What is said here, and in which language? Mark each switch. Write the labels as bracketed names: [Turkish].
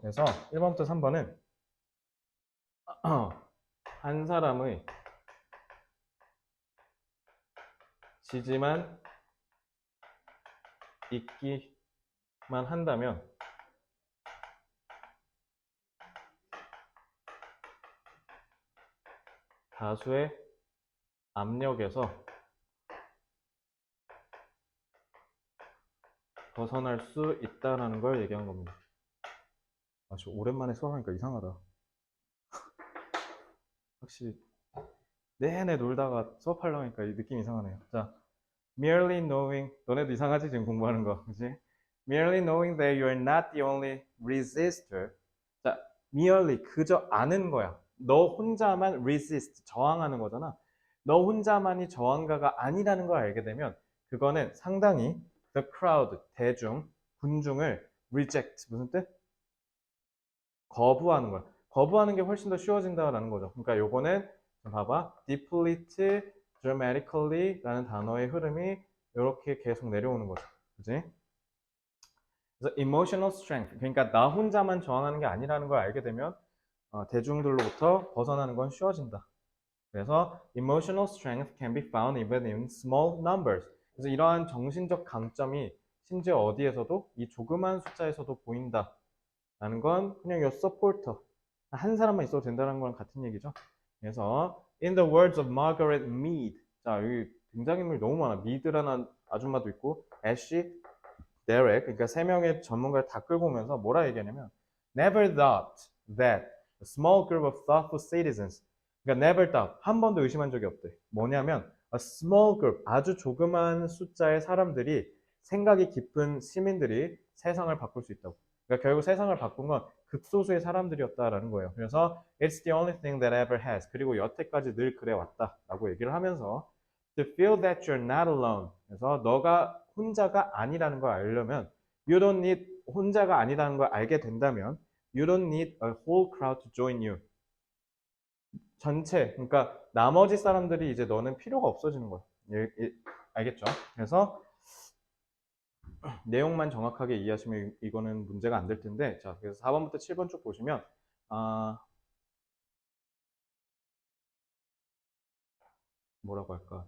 [Korean] 그래서 1번부터 3번은 한 사람의 지지만 있기만 한다면 다수의 압력에서 벗어날 수 있다는 걸 얘기한 겁니다. 좀 오랜만에 수업하니까 이상하다. 확실히 내내 놀다가 수업하려고 하니까 이 느낌 이상하네요. 자, [English] merely knowing, [Korean] 너네도 이상하지? 지금 공부하는 거, 그치? [English] merely knowing that you're not the only resistor. [Korean] 자, merely, 그저 아는 거야. 너 혼자만 resist, 저항하는 거잖아. 너 혼자만이 저항가가 아니라는 걸 알게 되면 그거는 상당히 [English] the crowd, [Korean] 대중, 군중을 reject, 무슨 뜻? 거부하는 거야. 거부하는 게 훨씬 더 쉬워진다라는 거죠. 그러니까 요거는 봐봐. [English] deplete dramatically [Korean] 라는 단어의 흐름이 이렇게 계속 내려오는 거죠. 그지? 그래서 [English] emotional strength. [Korean] 그러니까 나 혼자만 저항하는 게 아니라는 걸 알게 되면 대중들로부터 벗어나는 건 쉬워진다. 그래서 [English] emotional strength can be found even in small numbers. [Korean] 그래서 이러한 정신적 강점이 심지어 어디에서도 이 조그만 숫자에서도 보인다. 라는 건 그냥 [English] your supporter. [Korean] 한 사람만 있어도 된다는 거랑 같은 얘기죠. 그래서 [English] in the words of Margaret Mead. [Korean] 자, 여기 등장인물이 너무 많아. 미드라는 아줌마도 있고 애쉬, 데렉. 그러니까 세 명의 전문가를 다 끌고 오면서 뭐라 얘기하냐면 [English] never thought that A small group of thoughtful citizens. [Korean] 그러니까 [English] never doubt. [Korean] 한 번도 의심한 적이 없대. 뭐냐면 [English] a small group. [Korean] 아주 조그만 숫자의 사람들이 생각이 깊은 시민들이 세상을 바꿀 수 있다고. 그러니까 결국 세상을 바꾼 건 극소수의 사람들이었다라는 거예요. 그래서 [English] it's the only thing that ever has. [Korean] 그리고 여태까지 늘 그래 왔다라고 얘기를 하면서 [English] to feel that you're not alone. [Korean] 그래서 너가 혼자가 아니라는 걸 알려면 [English] you don't need [Korean] 혼자가 아니라는 걸 알게 된다면 [English] you don't need a whole crowd to join you. [Korean] 전체 그러니까 나머지 사람들이 이제 너는 필요가 없어지는 거야. 알겠죠? 그래서 내용만 정확하게 이해하시면 이거는 문제가 안 될 텐데 자 그래서 4번부터 7번 쭉 보시면 뭐라고 할까?